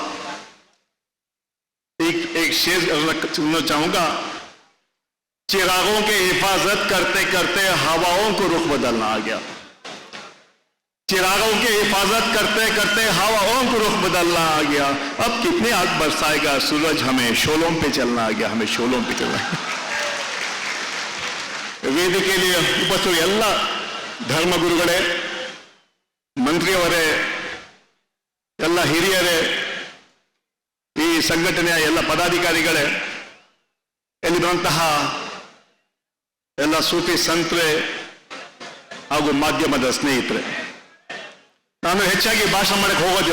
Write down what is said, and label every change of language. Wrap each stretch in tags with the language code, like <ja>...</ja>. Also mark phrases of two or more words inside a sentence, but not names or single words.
<hi>एक शेर सुनना चाहूंगा, चिरागों की हिफाजत करते करते हवाओं को रुख बदलना आ गया, चिरागों की हिफाजत करते करते हवाओं को रुख बदलना आ गया, अब कितनी आग बरसाएगा सूरज, हमें शोलों पे चलना आ गया, हमें शोलों पे चलना।</hi> <kn>ವೇದಿಕೆಯಲ್ಲಿ ಉಪಸ್ಥಿತ ಎಲ್ಲ ಧರ್ಮಗುರುಗಳೇ, ಮಂತ್ರಿಯವರೇ, ಎಲ್ಲ ಹಿರಿಯರೇ, ಈ ಸಂಘಟನೆಯ ಎಲ್ಲ ಪದಾಧಿಕಾರಿಗಳೇ, ಎಲ್ಲಿರುವಂತಹ ಎಲ್ಲ ಸೂಫಿ ಸಂತರೇ ಹಾಗೂ ಮಾಧ್ಯಮದ ಸ್ನೇಹಿತರೆ, ನಾನು ಹೆಚ್ಚಾಗಿ ಭಾಷಣ ಮಾಡಕ್ಕೆ ಹೋಗೋದಿಲ್ಲ.</kn>